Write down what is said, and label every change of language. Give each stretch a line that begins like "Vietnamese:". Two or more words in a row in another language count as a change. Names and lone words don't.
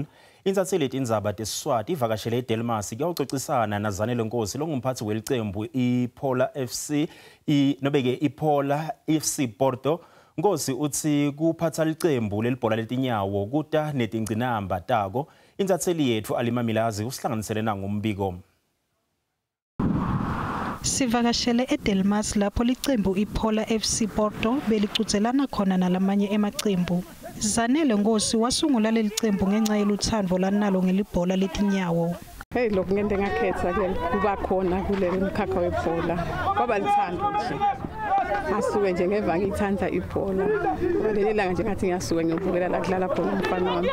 Swati: Insatheli Tindzaba tesiswati ivakashele eDelmas kuyawucocisana nazanele Nkosi longumphathi welicembu iPola FC nobeke iPola FC Porto. Nkosi uthi kuphatha licembu lelibhola letinyawo kuta netingcinamba tako. Insatheli yethu Alimamilazi usihlanganisele nangombiko. Sivakashele eDelmas lapho licembu iPola FC Porto belicuzelana khona nalamanye emacembu. Zanele Nkosi wasungula leli cembu ngenxa yeluthando lanalo ngelibhola letinyawo. Hey, lokho ngente ngakhetha ke kuba khona kuleli mkhakha webhola. Kwaba lithando nje. Asuke nje ngeva ngithanda ibhola. Leli langa nje ngathi ngiyasuka ngiyobukela la kudlala khona umfana wami.